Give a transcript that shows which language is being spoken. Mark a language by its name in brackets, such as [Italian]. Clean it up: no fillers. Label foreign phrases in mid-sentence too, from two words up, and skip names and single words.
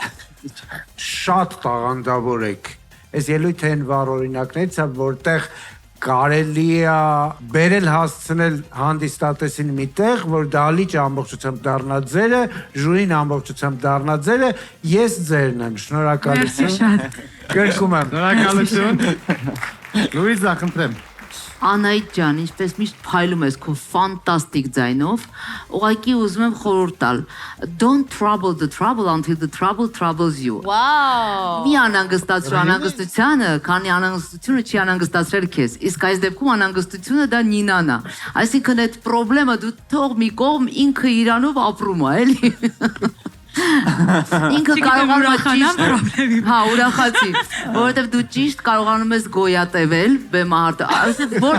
[Armenian] Շատ տաղանդավոր եք։ Այս ելույթը այն վառ օրինակներից է, որտեղ կարելի է բերել հասցնել հանդիսատեսին մի տեղ, որ դահլիճը ամբողջությամբ դառնա ձերը, ժյուրին ամբողջությամբ դառնա ձերը, ես ձերն եմ, շնորհակալություն։ Գրկում եմ։ Շնորհակալություն։ Լուիզա, խնդրեմ։ Անահիտ ջան, ինչպես միշտ փայլում ես քո ֆանտաստիկ ձայնով, ուղղակի ուզում եմ խորհուրդ տալ. [English] Don't trouble the trouble until the trouble troubles you։ Wow։ [Armenian] Մի անհանգստացրու անհանգստությանը, քանի անհանգստությունը չի անհանգստացրել քեզ։ Իսկ այս դեպքում անհանգստությունը դա Նինան է։ Այսինքն այդ խնդրեմը դու թող մի կողմ ինքը իրանով ապրում է, էլի։ Ինքը կարողանում է ճիշտ, հա, ուրախացի, որովհետև դու ճիշտ կարողանում ես գոյատևել բեմահարտը, այսինքն որ